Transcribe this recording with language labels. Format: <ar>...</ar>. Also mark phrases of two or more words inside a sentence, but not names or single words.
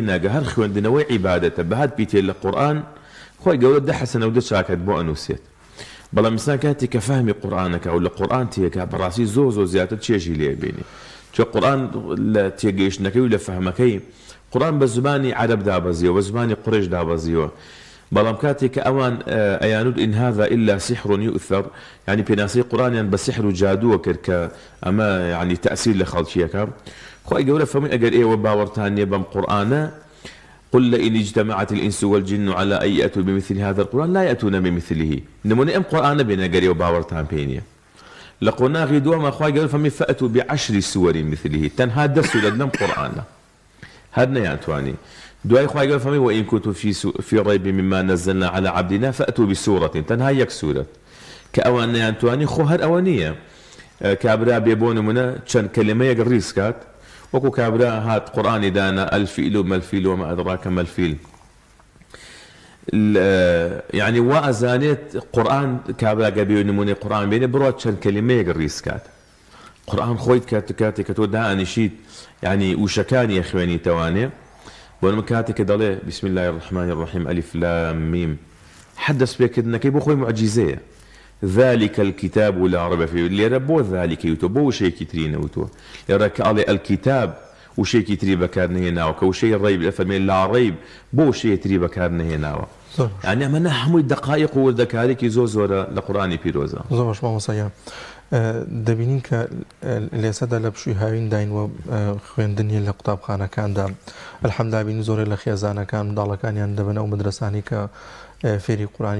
<ckb>ناگە هەر خوێندنەوەی عیبادەتە بەهات بیتێ لە قورئان خۆی گەورە 10 حەسەنە و 10 چاکەت بۆ ئەنووسێت بەڵام ئینسان کاتێک کە فەهمی قورئانەکە و لە قورئان تێکە بەڕاستی زۆر زیاتر چێژی لێ بینی چۆ قورئان لە تێگەیشتنەکەی و لە فەهمەکەی قورئان بە زمانی عەرەب دابەزیەوە بە زمانی قوڕیش دابەزیەوە بەڵام کاتێک کە ئەوان ئەیانود</ckb> <ar>إن هذا إلا سحر يؤثر</ar> <ckb>يعني پێناسەی قورئانیان بە سحر و جادووە کرد کە ئەمە يعني تەئسیر لە خەڵکیەکە خۆی گەورە فەرمووی ئەگەر ئێوە باوەڕتان نییە بەم قورئانە</ckb> <ar>قل لئن اجتمعت الإنس والجن على أن يأتوا بمثل هذا القرآن لا يأتون</ar> <ckb>بمثله نمونە ئەم قورئانە بێنە ئەگەر ئێوە باوەڕتان پێی نییە لە قۆناغی دووەمە خۆی گەورە فەرمووی</ckb> <ar>فأتوا ب10 سور مثله</ar> <ckb>تەنها 10 سورە لەم قورئانە هەر نەیانتوانی دوای خۆی گەورە فەرمووی</ckb> <ar>وإن كنتم في ريب مما نزلنا على عبدنا فأتوا بسورة</ar> <ckb>تەنها یەک سورة کە ئەوان نەیانتوانی خۆ هەر ئەوە نییە کابرا بێ بۆ نمونە چەند کەلمەیەک ڕیز کات وەکو کابرا هات قورئانی دانا</ckb> <ar>الفیل و مەلفیل وما أدراك ما الفیل</ar> <ckb>يعني وا ئەزانێت قورئان کابرا گە بێ نمونەی قورئان بێنێ بڕات چەند کەلمەیەک ڕیز کات قورئان خۆی کاتێک کە تۆ دائەنیشیت يعني وشەکانی خوێنی توانێ بۆنمە کاتێک دەڵێ</ckb> <ar>بسم الله الرحمن الرحيم ألف لام ميم</ar> <ckb>حدث پێکردنەکەی بۆ خۆی معجیزەیە</ckb> <ar>ذلك الكتاب لا ريب فيه</ar> <ckb>لێرە بۆ ذلك وتۆ بۆ وشەیەکی تری نەوتوە لێرە کە ئەڵێ الكتاب وشەیەکی تری بەکار نهێناوە کە وشەی ڕیب فەرمێ</ckb> <ar>لا ريب</ar> <ckb>بۆ وشەیەکی تری بەکار نهێناوە يعني ئەمە هەمووی دقائق و وردەکارێکی زۆرە لە قورئانی پیرۆزە زۆر باش مامۆستایا دەبینین کە لێسەدا لە پشووی هاوین داین و خوێندنی لە قوتابخانەکاندا الحەمدلله بینی زۆرێک لە خێزانەکان منداڵەکانیان دەبن ئەو مەدرسانی کە فێری قورئانی</ckb>